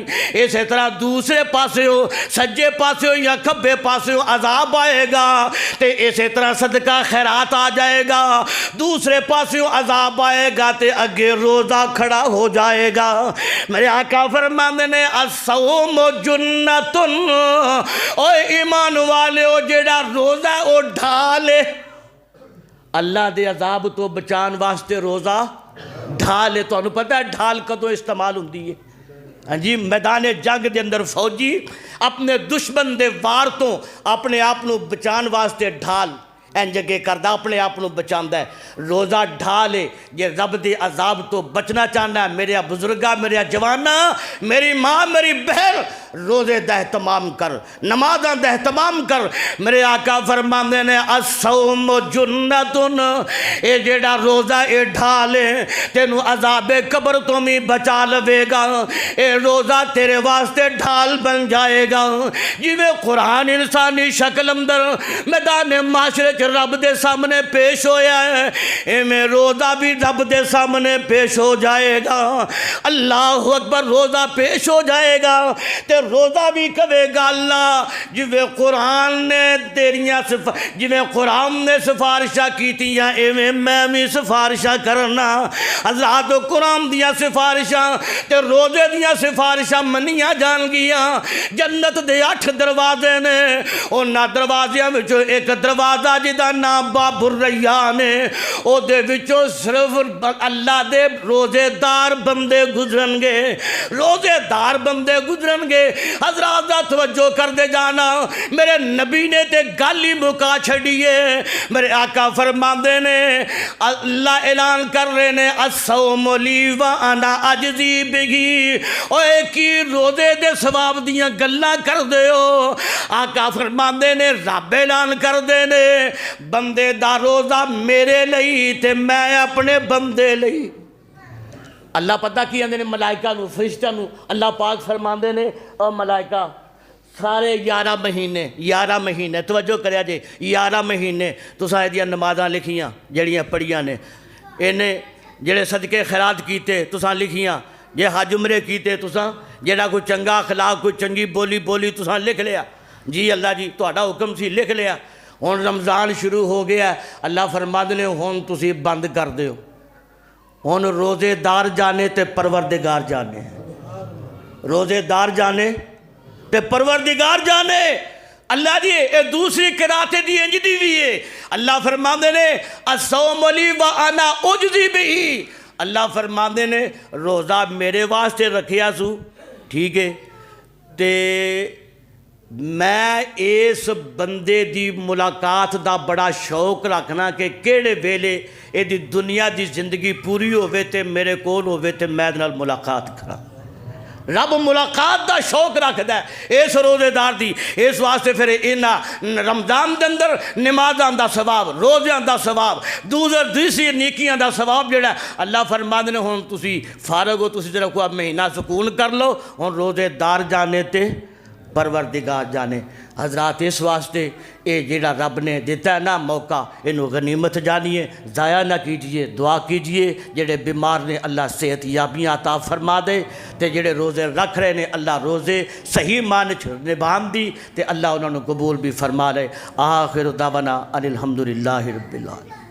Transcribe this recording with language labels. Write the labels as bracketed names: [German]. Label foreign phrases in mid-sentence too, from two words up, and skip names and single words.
[Punjabi] اسی طرح دوسرے پاسے ہو، سجے پاسے ہو یا کھبے پاسے ہو عذاب آئے گا تے اسی طرح صدقہ خیرات آ جائے گا، دوسرے پاسے ہو عذاب آئے گا تے اگے روزہ کھڑا ہو جائے گا۔ میرے آقا فرماندے نے [Arabic] الصوم جنت، [Punjabi] اوے ایمان والے او جیڑا روزہ او ڈھالے، اللہ دے عذاب تو بچان واسطے روزہ ڈھالے۔ تو انہوں پتہ ہے ڈھال کدوں استعمال ہوندی ہے؟ ہاں جی، میدان جنگ دے اندر فوجی اپنے دشمن دے وار تو اپنے آپ نو بچان واسطے ڈھال این جگہ کردہ اپنے آپ نو بچاندہ ہے، روزہ ڈھالے یہ رب دے عذاب تو بچنا چاہنا ہے۔ میرے بزرگا، میرے جوانا، میری ماں، میری بہن، روزے دا اہتمام کر، نمازاں دا اہتمام کر۔ میرے آقا فرماندے نے [Arabic] الصوم جنتن، [Punjabi] اے جیڑا روزہ اے ڈھالے تینو عذاب قبر تو بھی بچا لوے گا، اے روزہ تیرے واسطے ڈھال بن جائے گا۔ جویں قرآن انسانی شکل اندر میدان معاشرے وچ رب دے سامنے پیش ہویا ہے ایویں روزہ بھی رب دے سامنے پیش ہو جائے گا۔ [Arabic] اللہ اکبر، [Punjabi] روزہ پیش ہو جائے گا تے روزہ بھی کہے گا اللہ جویں قرآن نے تیریاں جویں قرآن نے سفارشاں کیتیاں ایویں میں بھی سفارشاں کرنا۔ حضرات قرآن دیاں سفارشاں تے روزے دیاں سفارشاں منیاں جان گیاں۔ جنت دے 8 دروازے نے، انہاں دروازیاں وچوں ایک دروازہ جدا نام باب الریان ہے، او دے وچوں صرف اللہ دے روزے دار بندے گزرن گے، روزے دار بندے گزرن گے۔ حضرات دا توجہ کر دے جانا، میرے نبی نے تے گل ہی مکا چھڑیے۔ میرے آقا فرماندے نے، اللہ اعلان کر رہے نے [Arabic] الصوم لی وانا اجزی بہی، [Punjabi] اوے کی روزے دے ثواب دیاں گلاں کر دے ہو۔ آقا فرماندے نے رب اعلان کر دے نے بندے دا روزہ میرے لئی تے میں اپنے بندے لئی۔ اللہ پتہ کی اندے نے ملائکہ نو، فرشتہ نو، اللہ پاک فرماندے نے او ملائکہ سارے 11 مہینے توجہ کریا جے 11 مہینے تساں ایدیاں نمازاں لکھیاں جڑیاں پڑھیاں نے، انہیں جڑے صدقے خیرات کیتے تساں لکھیاں، جے حج عمرے کیتے تساں، جڑا کوئی چنگا اخلاق کوئی چنگی بولی تساں لکھ لیا، جی اللہ جی تہاڈا حکم سی لکھ لیا۔ ہن رمضان شروع ہو گیا، اللہ فرماندے نے ہن تسی بند کر دیو، ہن روزے دار جانے تے پروردگار جانے، روزے دار جانے تے پروردگار جانے۔ اللہ جی اے دوسری قرات دی انج دی بھی ہے، اللہ فرماندے نے [Arabic] الصوم لی وانا اجزی بہی، [Punjabi] اللہ فرماندے نے روزہ میرے واسطے رکھیا سو، ٹھیک ہے، تے میں اس بندے دی ملاقات دا بڑا شوق رکھنا کہ کیڑے ویلے اے دی دنیا دی زندگی پوری ہوئے تے میرے کول ہوئے تے میں دے نال ملاقات کرا۔ رب ملاقات دا شوق رکھ دا ہے اس روزے دار دی، اس واسطے پھر انہاں رمضان دے اندر نمازاں دا ثواب، روزیاں دا ثواب، دوسری نیکیاں دا ثواب جڑا اللہ فرماندے نے ہن تسی فارغ ہو، تسی ذرا کوئی مہینہ سکون کر لو، ہن روزے دار جانے تے پروردگار جانے۔ حضرات اس واسطے اے جڑا رب نے دیتا ہے نا موقع، انہوں غنیمت جانیے، ضائع نہ کیجئے، دعا کیجئے، جڑے بیمار نے اللہ صحت یابیاں عطا فرما دے، تے جڑے روزے رکھ رہے نے اللہ روزے صحیح معنی نبھان دی تے اللہ انہوں نے قبول بھی فرما لے۔ [Arabic] آخر دعوانا ان الحمدللہ رب العالمین۔